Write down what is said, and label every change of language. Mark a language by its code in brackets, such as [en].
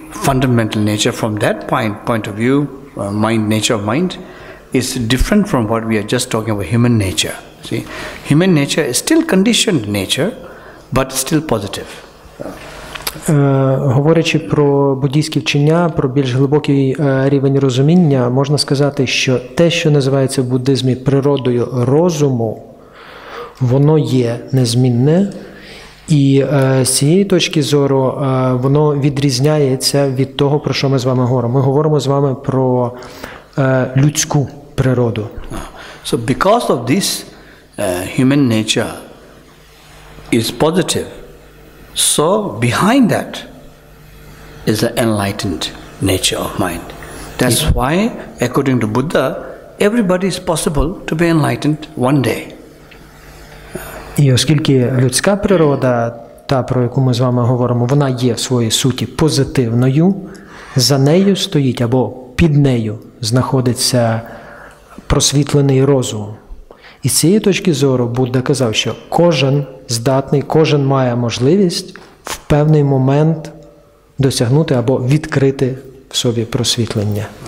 [en] fundamental nature from that point of view, mind, nature of mind, is different from what we are just talking about human nature. See, human nature is still conditioned nature, but still positive. [uk] Говорячи про буддійські вчення, про більш глибокий рівень розуміння, можна сказати, що те, що називається в буддизмі природою розуму, воно є незмінне, і з цієї точки зору воно відрізняється від того, про що ми з вами говоримо. Ми говоримо з вами про людську природу. [en] So because of this human nature is positive, so behind that is the enlightened nature of mind. That's why, according to Buddha, everybody is possible to be enlightened one day. [uk] І оскільки людська природа, та, про яку ми з вами говоримо, вона є в своїй суті позитивною, за нею стоїть або під нею знаходиться просвітлений розум. І з цієї точки зору Будда казав, що кожен здатний, кожен має можливість в певний момент досягнути або відкрити в собі просвітлення.